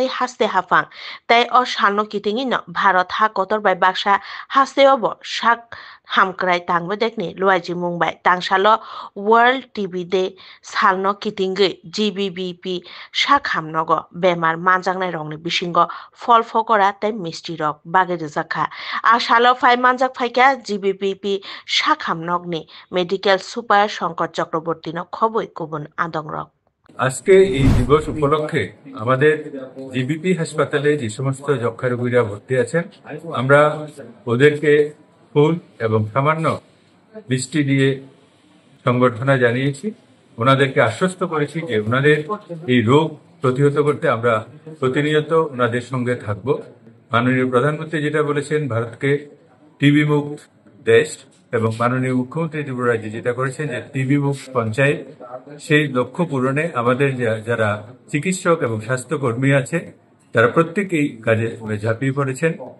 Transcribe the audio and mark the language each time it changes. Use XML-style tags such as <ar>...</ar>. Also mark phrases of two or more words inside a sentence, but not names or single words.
<trp>Haste Hapang tei o salno kitingi no Bharat ha kotor bai Baksha Haste obo sak hamkrai tangbedekni luaiji mungbai tangsalo World TB Day salno kitingai GBBP sakham nogo bemar manjaknai rokni bisingo folfokora tei mistri rok bagirjakha a salo phai manjak phaika GBBP sakham nogni</trp> <en>medical super</en> <trp>শঙ্কর চক্রবর্তী খবর কুবন আদংরক</trp> <bn>আজকে এই দিবস উপলক্ষে আমাদের জিবিপি হাসপাতালে যে সমস্ত যক্ষা রোগীরা ভর্তি আছেন আমরা ওদেরকে ফুল এবং সামান্য মিষ্টি দিয়ে সংবর্ধনা জানিয়েছি ওনাদেরকে আশ্বস্ত করেছি যে ওনাদের এই রোগ প্রতিহত করতে আমরা প্রতিনিয়ত ওনাদের সঙ্গে থাকব মাননীয় প্রধানমন্ত্রী যেটা বলেছেন ভারতকে টিবি মুক্ত দেশ এবং মাননীয় মুখ্যমন্ত্রী ত্রিপুরা রাজ্যে যেটা করেছেন যে টিবি মুক্ত পঞ্চায়েত সেই লক্ষ্য পূরণে আমাদের যারা চিকিৎসক এবং স্বাস্থ্যকর্মী আছে তারা প্রত্যেকেই কাজে ঝাঁপিয়ে পড়েছেন</bn>